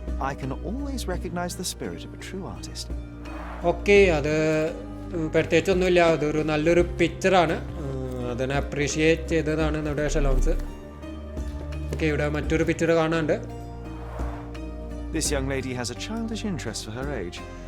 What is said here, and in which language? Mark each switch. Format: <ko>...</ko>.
<en>I can always recognize the spirit of a true artist.</en> <ml>Okay, അത് പ്രത്യേകിച്ചൊന്നുമില്ല, അതൊരു നല്ലൊരു പിക്ചറാണ്. അതിനെ അപ്രീഷിയേറ്റ് ചെയ്തതാണ് നമ്മുടെ ഷെലോംസ്. ഓക്കെ, ഇവിടെ മറ്റൊരു പിക്ചർ കാണാനുണ്ട്.</ml> <en>This young lady has a childish interest for her age.</en>